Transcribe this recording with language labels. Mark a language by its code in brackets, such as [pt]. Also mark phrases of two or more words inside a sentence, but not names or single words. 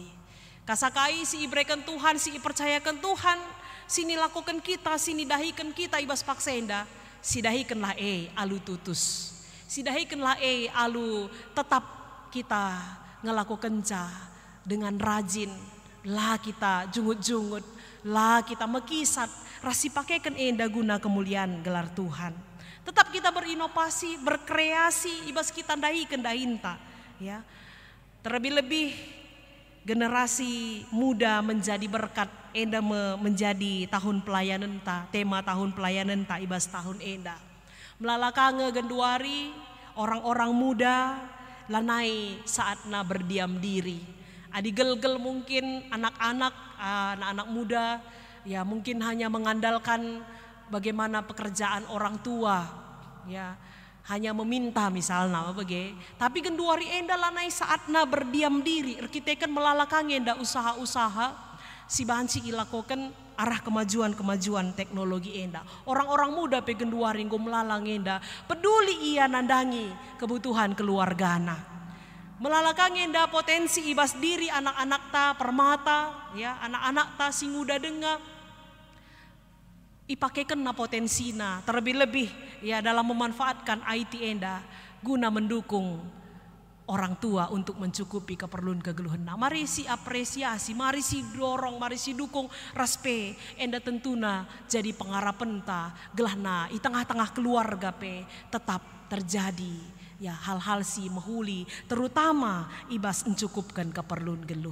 [btx] Kasakai si ibrekan Tuhan, si percayakan Tuhan, sini lakukan kita, sini dahikan kita ibas paksa enda. Sidahikanlah alu tutus. Sidahikanlah alu tetap kita ngelakukan [id] dengan rajin. [btx] Lah kita jungut-jungut. Lah kita mekisat. Rasi pakaikan enda guna kemuliaan gelar Tuhan. [id] Tetap kita berinovasi, berkreasi. [btx] Ibas kita dahikan dahinta. [id] Ya. Terlebih-lebih generasi muda menjadi berkat enda menjadi tahun pelayanan ta, tema tahun pelayanan ta ibas tahun enda. [btx] Melalakange genduari [id] orang-orang muda [btx] lanai saatna [id] berdiam diri. [btx] Adi gel-gel [id] mungkin anak-anak muda ya mungkin hanya mengandalkan bagaimana pekerjaan orang tua ya. Hanya meminta misalnya tapi [btx] genduari enda lanai saatna [id] berdiam diri [btx] arkiteken melalakang enda usaha-usaha si banci ilakoken arah [id] kemajuan teknologi [btx] enda. Orang-orang muda pe genduari nggo melalang enda peduli ia nandangi kebutuhan keluargana. Melalakang enda potensi ibas diri anak-anak ta permata, ya anak-anak ta singuda denga. Ipakekan na potensina, [id] terlebih-lebih ya dalam memanfaatkan IT enda guna mendukung orang tua untuk mencukupi keperluan kegeluhan. [btx] Nah, mari si apresiasi, mari si dorong, mari si dukung raspe enda tentuna jadi pengarapan ta gelahna di tengah-tengah keluarga pe tetap terjadi. Ya hal-hal si mehuli terutama ibas mencukupkan keperluan geluh.